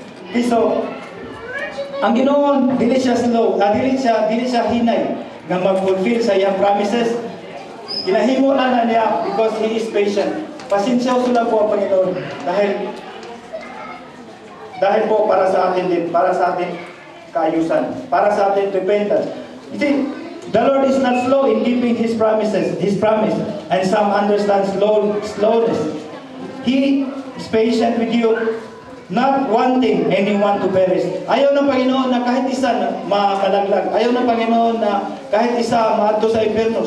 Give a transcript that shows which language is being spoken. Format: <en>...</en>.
<ceb>Okay, so ang Ginoo dili siya slow, dili siya hinay nga mag-fulfill sa iyang promises. Ginahimo na niya</ceb> <en>because He is patient.</en> <tl>Pasensyaw lang po ang Panginoon dahil po para sa atin din, para sa atin kaayusan, para sa atin repentance.</tl> <en>You see, the Lord is not slow in keeping His promises, His promise, and some understand slowness. He is patient with you, not wanting anyone to perish.</en> <tl>Ayaw ng Panginoon na kahit isa na makalaglag. Ayaw ng Panginoon na kahit isa maadto sa impyerno.</tl>